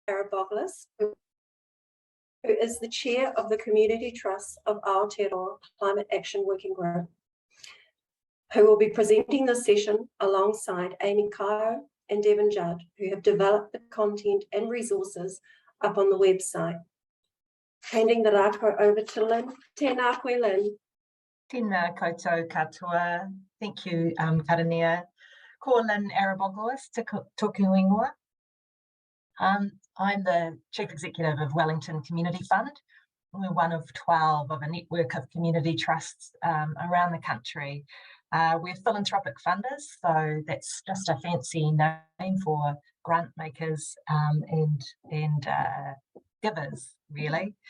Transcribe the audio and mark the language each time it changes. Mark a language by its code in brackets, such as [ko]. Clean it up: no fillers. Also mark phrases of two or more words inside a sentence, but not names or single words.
[en] Araboglos, who is the chair of the Community Trust of Aotearoa Climate Action Working Group, who will be presenting this session alongside Aimee Kaio and Devon Judd, who have developed the content and resources up on the website. Handing the rākau over to Linn. [mi] Tēnā koe, Linn. Tēnā koutou katoa. [en] Thank you, [mi] Karania. Ko Linn Araboglos, te toku ingoa. [en] I'm the Chief Executive of Wellington Community Fund. We're one of 12 of a network of community trusts around the country. We're philanthropic funders, so that's just a fancy name for grant makers and givers, really.